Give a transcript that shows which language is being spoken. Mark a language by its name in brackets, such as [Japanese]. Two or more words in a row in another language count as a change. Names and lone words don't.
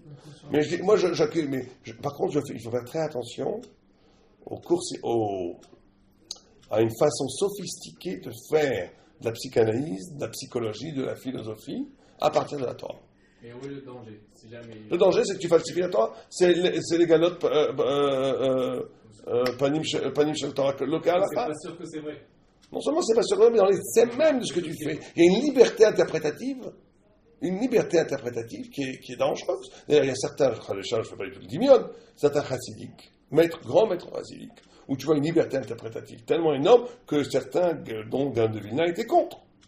[French] Mais je dis, moi j'accueille, par contre il faut faire très attention à une façon sophistiquée de faire de la psychanalyse, de la psychologie, de la philosophie, à partir de la Torah. Et où est le danger? Si jamais... Le danger, c'est que tu falsifies la Torah. C'est les galottes [Hebrew] פנים של תורה [French] local. C'est pas sûr que c'est vrai. Non seulement c'est pas sûr, mais dans les thèmes même de ce que tu fais. Il y a une liberté interprétative qui est dangereuse. D'ailleurs, il y a certains, je ne fais pas du tout le dimion, certains chassidiques, grands maîtres chassidiques, où tu vois une liberté interprétative tellement énorme que certains, dont Gaon de Vilna, étaient contre.